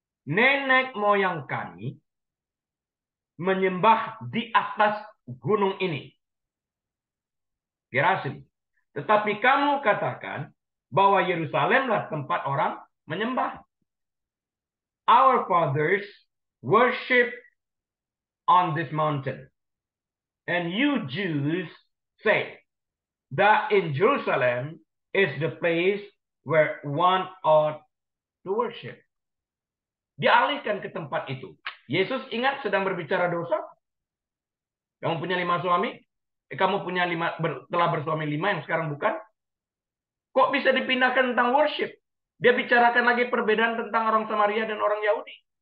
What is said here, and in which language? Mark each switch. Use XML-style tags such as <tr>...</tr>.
<id>Nenek moyang kami menyembah di atas gunung ini. Gerasim. Tetapi kamu katakan bahwa Yerusalemlah tempat orang menyembah.</id> <en>Our fathers worship on this mountain. And you Jews say that in Jerusalem is the place where one ought to worship.</en> <id>Dialihkan ke tempat itu. Yesus ingat sedang berbicara dosa. Kamu punya 5 suami? Kamu punya telah bersuami 5 yang sekarang bukan? Kok bisa dipindahkan tentang worship? Dia bicarakan lagi perbedaan tentang orang Samaria dan orang Yahudi.</id>